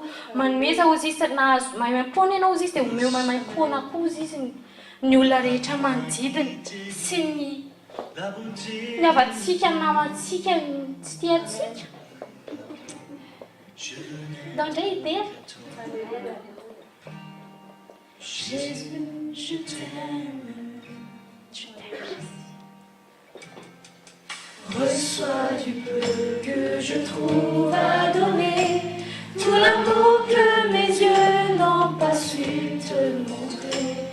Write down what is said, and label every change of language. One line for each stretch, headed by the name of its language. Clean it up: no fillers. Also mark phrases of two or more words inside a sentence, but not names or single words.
Malagasy: Manomeza ozy izy na maimam-poana ianao ozy izy dia omeo maimam-poana koa ozy izy ny olona rehetra manodidina sy ny havatsika ny namantsika tsy tiantsika. Dandray idea.
French: Jésus, je t'aime. Reçois du peu que je trouve à donner, tout l'amour que mes yeux n'ont pas su te montrer.